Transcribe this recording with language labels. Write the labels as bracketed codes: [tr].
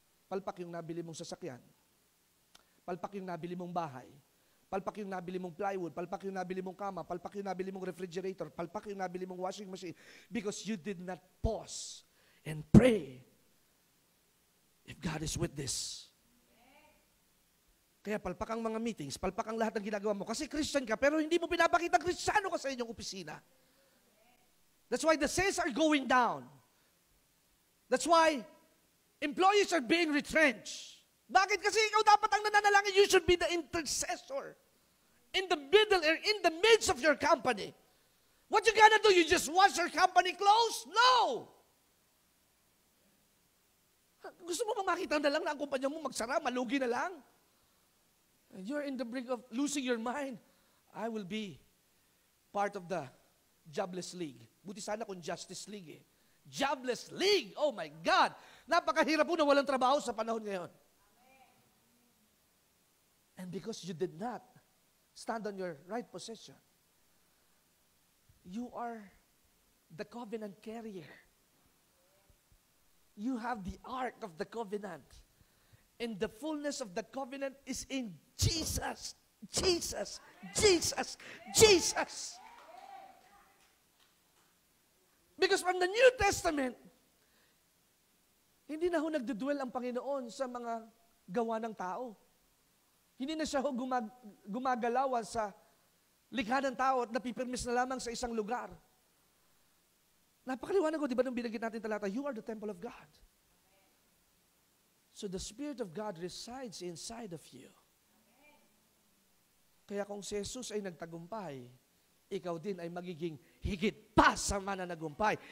[tl] Palpak yung nabili mong sasakyan. Palpak yung nabili mong bahay. Palpak yung nabili mong plywood. Palpak yung nabili mong kama. Palpak yung nabili mong refrigerator. Palpak yung nabili mong washing machine. [en] Because you did not pause and pray if God is with this. [tl] Kaya palpak ang mga meetings, palpak ang lahat ng ginagawa mo. Kasi Christian ka, pero hindi mo pinapakita Kristiyano ka sa inyong opisina. [en] That's why the sales are going down. That's why employees are being retrenched. [tl] Bakit? Kasi ikaw dapat ang nananalangin. [en] You should be the intercessor in the middle or in the midst of your company. What you gonna do? You just watch your company close? No! [tl] Gusto mo ba makita na lang na ang kumpanya mo magsara, malugi na lang? [en] And you're in the brink of losing your mind. I will be part of the jobless league. [tl] Buti sana kung [en] justice league eh. Jobless league! Oh my God! [tl] Napakahirap po na walang trabaho sa panahon ngayon. [en] And because you did not stand on your right position, you are the covenant carrier. You have the ark of the covenant. And the fullness of the covenant is in Jesus. Jesus. Jesus. Jesus. Because from the New Testament, [tl] hindi na ho nagdudwell ang Panginoon sa mga gawa ng tao. Hindi na siya ho gumagalawan sa likha ng tao at napipirmis na lamang sa isang lugar. Napakaliwanag ko, di ba nung binanggit natin talata, [en] you are the temple of God. So the Spirit of God resides inside of you. [tl] Kaya kung si Jesus ay nagtagumpay, ikaw din ay magiging higit pa sa mananagumpay.